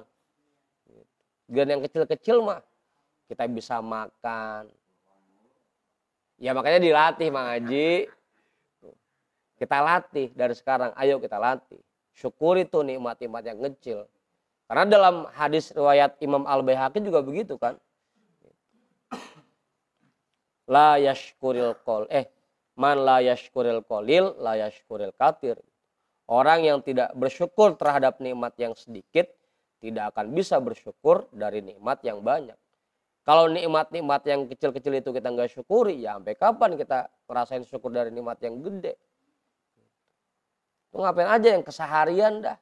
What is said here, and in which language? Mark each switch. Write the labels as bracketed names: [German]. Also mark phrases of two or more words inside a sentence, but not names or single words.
[Indonesian] Dan yang kecil-kecil mah kita bisa makan. Ya makanya dilatih Mang Haji. Kita latih dari sekarang. Ayo kita latih. Syukuri tuh nikmat-nikmat yang kecil. Karena dalam hadis riwayat Imam Al-Baihaqi juga begitu kan. [Arabic] لا يشكر من لا يشكر القليل لا يشكر الكثير. [Indonesian] Orang yang tidak bersyukur terhadap nikmat yang sedikit tidak akan bisa bersyukur dari nikmat yang banyak. Kalau nikmat-nikmat yang kecil-kecil itu kita nggak syukuri, ya sampai kapan kita ngerasain syukur dari nikmat yang gede? Itu ngapain aja yang keseharian dah.